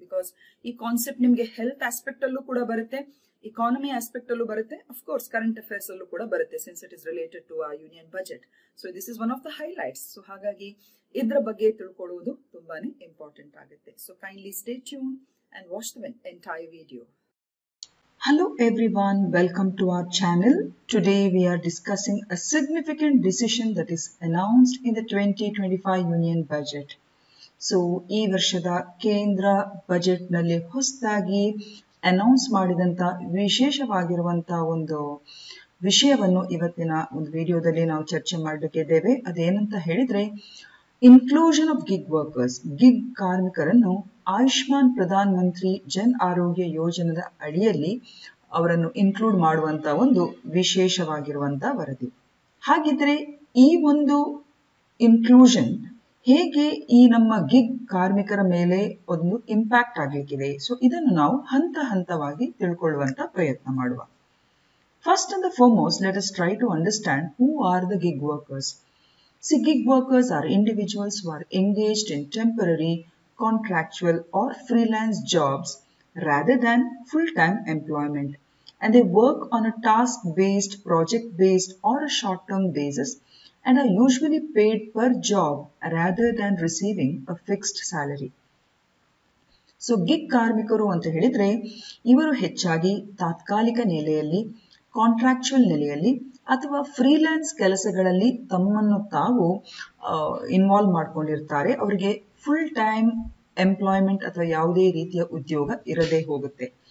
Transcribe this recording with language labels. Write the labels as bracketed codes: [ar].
[kn] Because ಈ concept ನಿಮ್ಗೆ health aspect ಅಲ್ಲೂ ಕೂಡ ಬರುತ್ತೆ, ಇಕಾನಮಿ ಆಸ್ಪೆಕ್ಟ್ ಅಲ್ಲೂ ಬರುತ್ತೆ, ಅಫ್ ಕೋರ್ಸ್ ಕರೆಂಟ್ ಅಫೇರ್ಸ್ ಅಲ್ಲೂ ಕೂಡ ಬರುತ್ತೆ, [en] Since it is related to a union budget. So this is one of the highlights. [kn] So ಹಾಗಾಗಿ ಇದರ ಬಗ್ಗೆ ತಿಳ್ಕೊಳ್ಳುವುದು ತುಂಬಾನೇ ಇಂಪಾರ್ಟೆಂಟ್ ಆಗುತ್ತೆ. [en] So kindly stay tune and watch the entire video. Hello everyone, welcome to our channel. Today we are discussing a significant decision that is announced in the 2025 Union Budget. [kn] So, ಈ ವರ್ಷದ ಕೇಂದ್ರ budget ನಲ್ಲಿ ಹೊಸದಾಗಿ announce ಮಾಡಿದಂತ ವಿಶೇಷವಾಗಿರುವಂತ ಒಂದು ವಿಷಯವನ್ನು ಇವತ್ತಿನ ಒಂದು ವಿಡಿಯೋದಲ್ಲಿ ನಾವು ಚರ್ಚೆ ಮಾಡಲಿಕ್ಕಿದ್ದೇವೆ. ಅದೇನಂತ ಹೇಳಿದ್ರೆ, [en] inclusion of gig workers, [kn] gig ಕಾರ್ಮಿಕರನ್ನು ಆಯುಷ್ಮಾನ್ ಪ್ರಧಾನ್ ಮಂತ್ರಿ ಜನ್ ಆರೋಗ್ಯ ಯೋಜನೆಯ ಅಡಿಯಲ್ಲಿ ಅವರನ್ನು ಇನ್ಕ್ಲೂಡ್ ಮಾಡುವಂತ ಒಂದು ವಿಶೇಷವಾಗಿರುವಂತ ವರದಿ. ಹಾಗಿದ್ರೆ ಈ ಒಂದು ಇನ್ಕ್ಲೂಷನ್ ಹೇಗೆ ಈ ನಮ್ಮ ಗಿಗ್ ಕಾರ್ಮಿಕರ ಮೇಲೆ ಒಂದು ಇಂಪ್ಯಾಕ್ಟ್ ಆಗ್ಲಿಕ್ಕಿದೆ? ಸೊ ಇದನ್ನು ನಾವು ಹಂತ ಹಂತವಾಗಿ ತಿಳ್ಕೊಳ್ಳುವಂತ ಪ್ರಯತ್ನ ಮಾಡುವ. [en] First and foremost, let us try to understand who are the gig workers. See, gig workers are individuals who are engaged in temporary, contractual or freelance jobs rather than full-time employment, and they work on a task-based, project-based or a short-term basis and are usually paid per job rather than receiving a fixed salary. [kn] So gig ಕಾರ್ಮಿಕರು ಅಂತ ಹೇಳಿದ್ರೆ ಇವರು ಹೆಚ್ಚಾಗಿ ತಾತ್ಕಾಲಿಕ ನೆಲೆಯಲ್ಲಿ, contractual ನೆಲೆಯಲ್ಲಿ ಅಥವಾ freelance ಕೆಲಸಗಳಲ್ಲಿ ತಮ್ಮನ್ನು ತಾವು ಇನ್ವಾಲ್ವ್ ಮಾಡ್ಕೊಂಡಿರ್ತಾರೆ. ಅವರಿಗೆ ಫುಲ್ ಟೈಮ್ ಎಂಪ್ಲಾಯ್ಮೆಂಟ್ ಅಥವಾ ಯಾವುದೇ ರೀತಿಯ ಉದ್ಯೋಗ ಇರದೇ ಹೋಗುತ್ತೆ.